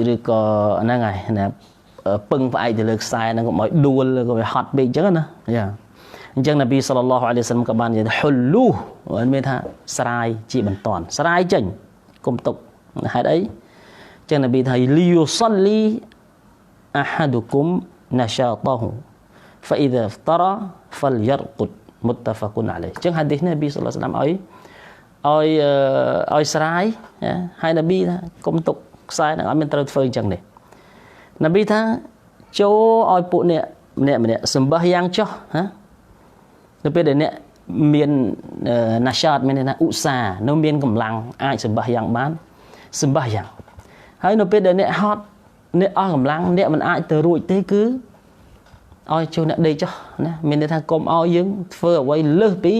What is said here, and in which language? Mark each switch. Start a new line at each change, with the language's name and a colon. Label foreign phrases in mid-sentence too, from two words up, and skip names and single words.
Khmer: ឬក៏ហ្នឹងហើយណាពឹងផ្អែកទៅលើខ្សែហ្នឹងកុំឲ្យដួលឬក៏វាហត់ពេកអញ្ចឹងណាអញ្ចឹងនប៊ី
Arabic: صلى الله عليه وسلم
Khmer: ក៏បាននិយាយថាហុលលូមានថាស្រាយជាបន្ទាន់ស្រាយចេញកុំទុកហេតុអីអញ្ចឹងនប៊ីថា
Arabic: ليصل أحدكم نشاطه فإذا افتر فليرقد متفق عليه
Khmer: អញ្ចឹងហាឌីសនេះនប៊ី
Arabic: صلى الله عليه وسلم
Khmer: ឲ្យស្រាយហើយនប៊ីថាកុំទុកខ្សែហ្នឹងអត់មានត្រូវធ្វើអញ្ចឹងទេនប៊ីថាចូលឲ្យពួកអ្នកម្នាក់សម្បះយ៉ាងចុះនៅពេលដែលអ្នកមានណាសាតមានន័យថាឧស្សាហ៍នៅមានកម្លាំងអាចសម្បះយ៉ាងបានសម្បះយ៉ាងហើយនៅពេលដែលអ្នកហត់អ្នកអស់កម្លាំងអ្នកមិនអាចទៅរួចទេគឺឲ្យចូលអ្នកដេកចុះណាមានន័យថាកុំឲ្យយើងធ្វើអ្វីលើស